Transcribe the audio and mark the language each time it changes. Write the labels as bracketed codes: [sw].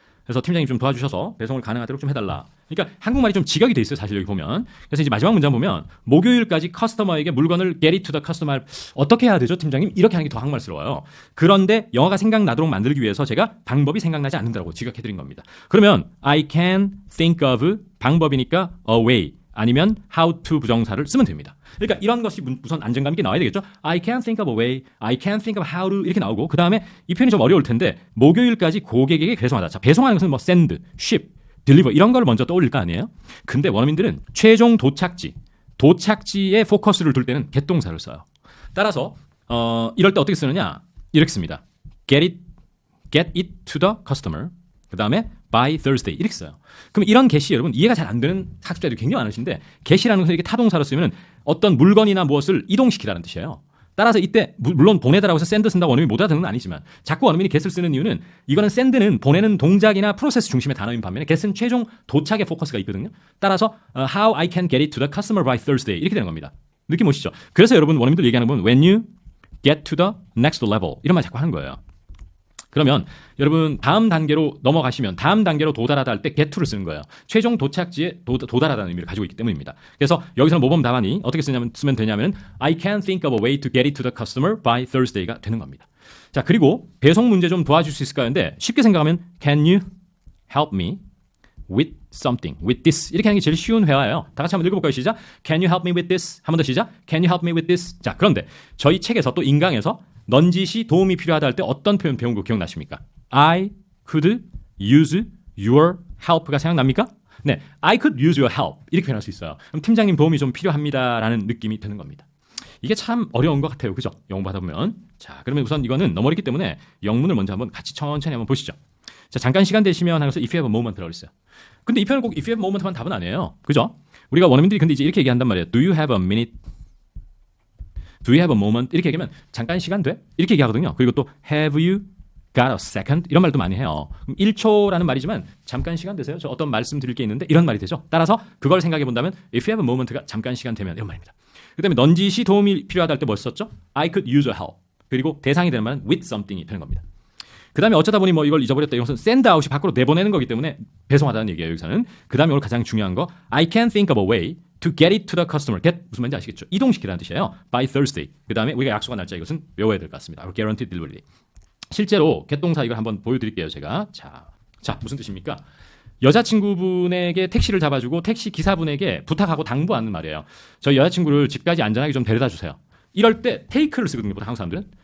[ko] 그래서 팀장님 좀 도와주셔서 배송을 가능하도록 좀 해달라. 그러니까 한국말이 좀 직역이 돼 있어요. 사실 여기 보면. 그래서 이제 마지막 문장 보면 목요일까지 커스터머에게 물건을 [en] get it to the customer [ko] 어떻게 해야 되죠, 팀장님? 이렇게 하는 게 더 한국말스러워요. 그런데 영어가 생각나도록 만들기 위해서 제가 방법이 생각나지 않는다고 지각해드린 겁니다. 그러면 I can think of 방법이니까 a way 아니면 how to 부정사를 쓰면 됩니다. 그러니까 이런 것이 우선 안정감 있게 나와야 되겠죠. [en] I can't think of a way, I can't think of how to [ko] 이렇게 나오고 그 다음에 이 표현이 좀 어려울 텐데 목요일까지 고객에게 배송하다. 자, 배송하는 것은 뭐 send, ship, deliver 이런 걸 먼저 떠올릴 거 아니에요. 근데 원어민들은 최종 도착지에 포커스를 둘 때는 get 동사를 써요. 따라서 이럴 때 어떻게 쓰느냐 이렇게 씁니다. [en] get it to the customer 그 다음에 by Thursday [ko] 이렇게 써요. 그럼 이런 get이 여러분 이해가 잘 안 되는 학습자들이 굉장히 많으신데 get이라는 것은 이렇게 타동사로 쓰면 어떤 물건이나 무엇을 이동시키라는 뜻이에요. 따라서 이때 물론 보내다라고 해서 send 쓴다고 원어민이 못 알아듣는 건 아니지만 자꾸 원어민이 get을 쓰는 이유는 이거는 send는 보내는 동작이나 프로세스 중심의 단어인 반면에 get은 최종 도착에 포커스가 있거든요. [en] 따라서 how I can get it to the customer by Thursday [ko] 이렇게 되는 겁니다. 느낌 오시죠? 그래서 여러분 원어민들 얘기하는 건 [en] when you get to the next level [ko] 이런 말 자꾸 하는 거예요. 그러면 여러분 다음 단계로 넘어가시면 다음 단계로 도달하다 할 때 get to를 쓰는 거예요. 최종 도착지에 도달하다는 의미를 가지고 있기 때문입니다. 그래서 여기서는 모범 답안이 어떻게 쓰면 되냐면 [en] I can think of a way to get it to the customer by Thursday [ko] 가 되는 겁니다. 자, 그리고 배송 문제 좀 도와줄 수 있을까요? 근데 쉽게 생각하면 [en] can you help me with something, with this [ko] 이렇게 하는 게 제일 쉬운 회화예요. 다 같이 한번 읽어볼까요? 시작. [en] Can you help me with this? [ko] 한 번 더 시작. [en] Can you help me with this? [ko] 자, 그런데 저희 책에서 또 인강에서 넌지시 도움이 필요하다 할 때 어떤 표현 배운 거 기억나십니까? [en] I could use your help가 생각납니까? [ko] 네, [en] I could use your help [ko] 이렇게 표현할 수 있어요. 그럼 팀장님 도움이 좀 필요합니다라는 느낌이 드는 겁니다. 이게 참 어려운 것 같아요. 그죠? 영어 받아 보면. 자, 그러면 우선 이거는 너무 어렵기 때문에 영문을 먼저 한번 같이 천천히 한번 보시죠. 자, 잠깐 시간 되시면 하면서 [en] if you have a moment [ko] 라고 그랬어요. 근데 이 표현은 꼭 if you have a moment만 답은 아니에요. 그죠? 우리가 원어민들이 근데 이제 이렇게 얘기한단 말이에요. [en] Do you have a minute? Do you have a moment? [ko] 이렇게 얘기하면 잠깐 시간 돼? 이렇게 얘기하거든요. [en] 그리고 또 have you got a second? [ko] 이런 말도 많이 해요. 1초라는 말이지만 잠깐 시간 되세요? 저 어떤 말씀 드릴 게 있는데 이런 말이 되죠. 따라서 그걸 생각해 본다면 if you have a moment가 잠깐 시간 되면 이런 말입니다. 그 다음에 넌지시 도움이 필요하다 할 때 뭐 썼죠? [en] I could use your help. [ko] 그리고 대상이 되는 말은 with something이 되는 겁니다. 그 다음에 어쩌다 보니 뭐 이걸 잊어버렸다. 이것은 send out이 밖으로 내보내는 거기 때문에 배송하다는 얘기예요. 여기서는. 그 다음에 오늘 가장 중요한 거 [en] I can think of a way to get it to the customer. [ko] get 무슨 말인지 아시겠죠? 이동시키라는 뜻이에요. [en] by Thursday. [ko] 그 다음에 우리가 약속한 날짜 이것은 외워야 될 것 같습니다. guaranteed delivery. 실제로 get 동사 이걸 한번 보여드릴게요. 제가. 자 무슨 뜻입니까? 여자친구분에게 택시를 잡아주고 택시 기사분에게 부탁하고 당부하는 말이에요. 저희 여자친구를 집까지 안전하게 좀 데려다 주세요. 이럴 때 take를 쓰거든요. 보통 한국 사람들은.